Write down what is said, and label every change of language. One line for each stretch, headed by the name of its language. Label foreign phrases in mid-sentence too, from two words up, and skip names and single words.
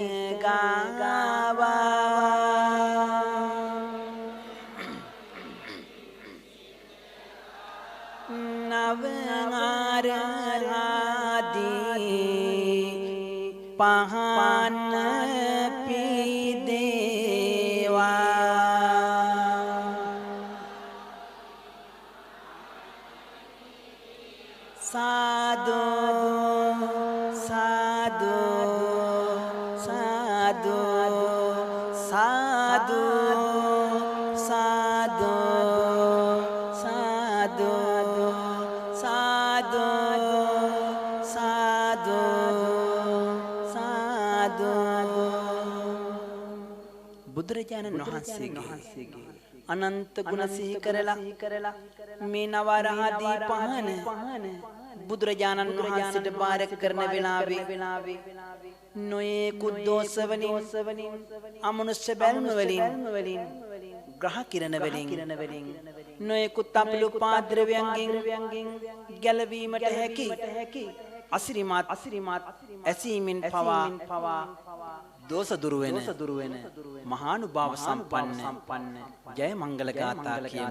Sinhala: ගාවා නවආරාදී පහන පීදේවා සාදු සාදු සාදු සාදු සාදු සාදු සාදු සාදු සාදු බුදුරජාණන් වහන්සේගේ අනන්ත ගුණ සිහි කරලා මේ නවආරාදී පහන බුදුරජාණන් වහන්සේට බාර කරන වෙලාවේ නොයෙකුත් දෝෂ වලින් අමනුෂ්‍ය බැල්ම වලින් ග්‍රහ කිරණ වලින් නොයෙකුත් අපලු පාද්‍රව්‍යයන්ගෙන් ගැලවීමට හැකි අසිරිමත් ඇසීමෙන් පවා දෝෂ දුරු වෙන මහානුභාව සම්පන්න ජය මංගල ගාථා කියමු.